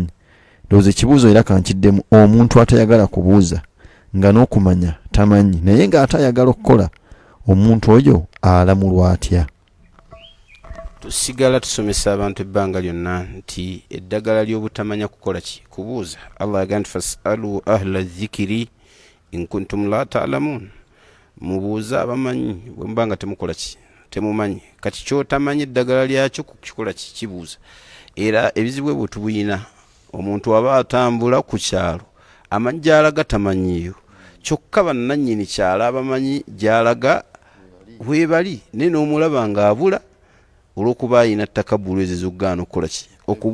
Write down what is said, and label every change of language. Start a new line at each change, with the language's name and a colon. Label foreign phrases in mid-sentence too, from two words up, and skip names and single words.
Ganda: Ndowooza ekibuuzo era kankiddemu, omuntu atayagala kubuuza nga n'okumanya tamanyi naye nga atayagala okukola, omuntu oyo alamulwa atya? Tusigala tusomesa abantu ebbanga lyonna nti eddagala ly'obutamanya kukola ki? Kubuuza. Allah yagamba nti
Arabic: فاسألوا أهل الذكر إن كنتم لا تعلمون.
Ganda: Mubuuza abamanyi bwe mbanga temukola ki? Temumanyi. Kati kyotamanyi eddagala lyakyo kukikola ki? Kibuuza. Era ebizibu bwe tubuyina, omuntu aba atambula ku kyalo amanyi gy'alaga tamanyiyo, kyokka bannannyini kyalo abamanyi gy'alaga webali, naye n'omulaba ng'abula olw'okuba ayina takabbulu ezo z'okugaana okukola ki?